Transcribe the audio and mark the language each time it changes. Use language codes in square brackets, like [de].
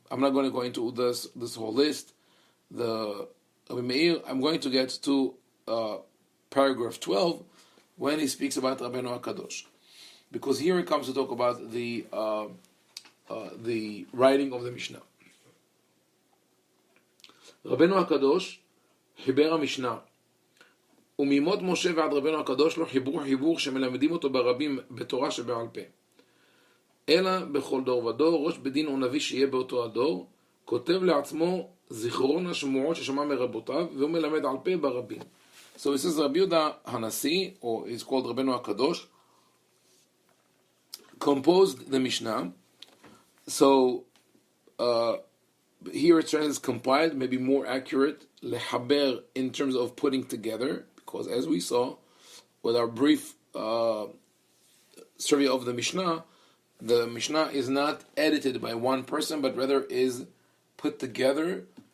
[en] I'm not going to go into this whole list. The Rabbi Meir. I'm going to get to paragraph 12 when he speaks about Rabbeinu HaKadosh, because here he comes to talk about the writing of the Mishnah. [he] Rabbeinu HaKadosh חיבר המשנה, ומימות משה ועד רבנו הקדוש לא חיבור שמלמדים אותו ברבים בתורה שבעל פה. אלא בכל דור ודור, ראש בדין או נביא שיהיה באותו הדור, כותב לעצמו זיכרון השמועות ששמע מרבותיו, והוא מלמד על פה ברבים. [en] So it says Rabbi Yehuda Hanasi, or it's called Rabbeinu HaKadosh, composed the Mishnah. So here it says compiled, maybe more accurate, lehaber, in terms of putting together, because as we saw with our brief survey of the Mishnah is not edited by one person, but rather is put together